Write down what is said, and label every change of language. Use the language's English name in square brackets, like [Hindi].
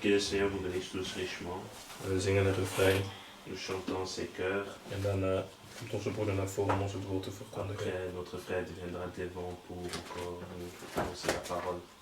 [French] Que le Seigneur vous bénisse tous richement. [Dutch] We zingen een refrein. [French] Nous chantons ces chœurs. [Dutch] En dan komt onze broeder naar voren om ons het woord te verkondigen. [French] Après, notre frère deviendra devant pour encore nous annoncer la parole.